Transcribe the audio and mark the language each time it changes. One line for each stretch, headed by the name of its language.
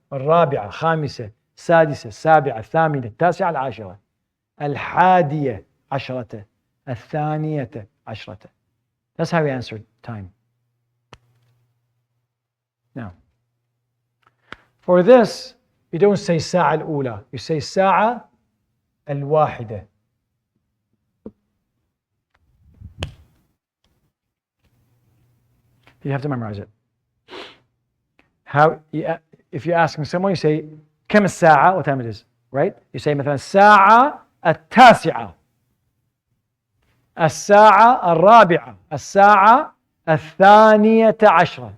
Arabic: الرابعة، خامسة، سادسة، سابعة، ثامنة، التاسعة، العاشرة، الحادية عشرة، الثانية عشرة.
English: That's how we answer time. Now, for this, you don't say
Arabic: الساعة الأولى.
English: You say
Arabic: الساعة الواحدة.
English: You have to memorize it. How? If you're asking someone, you say
Arabic: كم الساعة,
English: what time it is, right? You say
Arabic: مثلا الساعة التاسعة، الساعة الرابعة، الساعة الثانية عشرة.